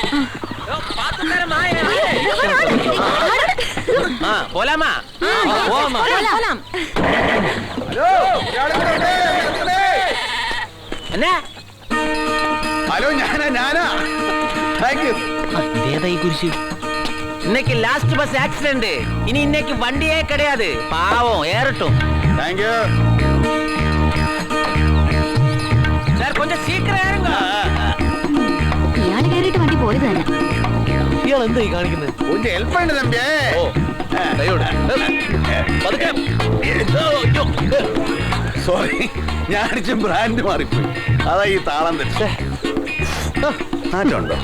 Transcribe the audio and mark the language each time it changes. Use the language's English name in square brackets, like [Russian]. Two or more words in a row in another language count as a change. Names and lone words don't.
[Tamil] പോലാമാ? [Malayalam] എന്നാ? ഹലോ, ഞാനാ. ഇതേതായി കുരിശ്? [Tamil] இன்னைக்கு [English] last bus accident. [Tamil] இனி இன்னைக்கு வண்டியே கிடையாது. பாவம் ஏறட்டும். [English] thank you [Tamil] சார், கொஞ்சம் சீக்கிரம் ஏறுங்க. [Malayalam] ഇയാള് കയറിയിട്ട് വണ്ടി പോയത് തന്നെ. ഇയാൾ എന്തായി കാണിക്കുന്നത്? ഒന്ന് ഹെൽപ്പ് ഉണ്ട് തമ്പിയേ. സോറി, ഞാൻ അടിച്ച ബ്രാൻഡ് മാറിപ്പോയി. അതാ ഈ താളം തെറ്റേ. മാറ്റമുണ്ടോ?